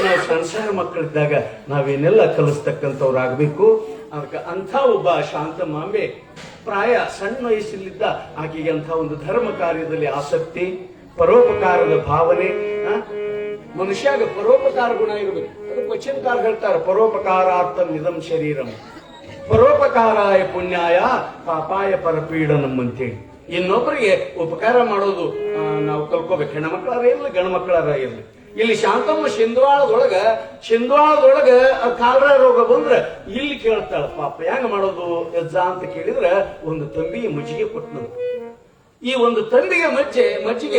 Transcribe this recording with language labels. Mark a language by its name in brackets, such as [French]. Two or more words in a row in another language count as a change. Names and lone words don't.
[Kannada] ನಾವು ಸಣ್ಣ ಮಕ್ಕಳಿದ್ದಾಗ ನಾವೇನೆಲ್ಲ ಕಲಿಸ್ತಕ್ಕಂಥವ್ರು ಆಗ್ಬೇಕು ಅದಕ್ಕೆ ಅಂಥ ಒಬ್ಬ ಶಾಂತ ಮಾಂಬೆ ಪ್ರಾಯ ಸಣ್ಣ ವಯಸ್ಸಲ್ಲಿದ್ದ ಆಕೆಗೆ ಅಂಥ ಒಂದು ಧರ್ಮ ಕಾರ್ಯದಲ್ಲಿ ಆಸಕ್ತಿ ಪರೋಪಕಾರದ ಭಾವನೆ ಮನುಷ್ಯಾಗ ಪರೋಪಕಾರ ಗುಣ ಇರಬೇಕು ಅದಕ್ಕೆ ವಚನಕಾರ ಹೇಳ್ತಾರೆ [Sanskrit] ಪರೋಪಕಾರಾರ್ಥಂ ಇದಂ ಶರೀರಂ ಪರೋಪಕಾರಾಯ ಪುಣ್ಯಾಯ ಪಾಪಾಯ ಪರಪೀಡನಂ [Kannada] ಅಂತೇಳಿ ಇನ್ನೊಬ್ಬರಿಗೆ ಉಪಕಾರ ಮಾಡೋದು ನಾವು ಕಲ್ಕೋಬೇಕು ಹೆಣ್ಮಕ್ಳಾರ ಇರ್ಲಿ ಗಂಡು ಮಕ್ಕಳಾರ ಇರ್ಲಿ ಇಲ್ಲಿ ಶಾಂತಮ್ಮ ಶಿಂದ್ವಾಳದೊಳಗ ಕಾಲರ ರೋಗ ಬಂದ್ರೆ ಇಲ್ಲಿ ಕೇಳ್ತಾಳ ಪಾಪ ಹೆಂಗ ಮಾಡೋದು ಯಜ್ಜ ಅಂತ ಕೇಳಿದ್ರೆ ಒಂದು ತಂಬಿ ಮಜ್ಜಿಗೆ ಕೊಟ್ಟನಂತ ಈ ಒಂದು ತಂಬಿಗೆ ಮಜ್ಜಿಗೆ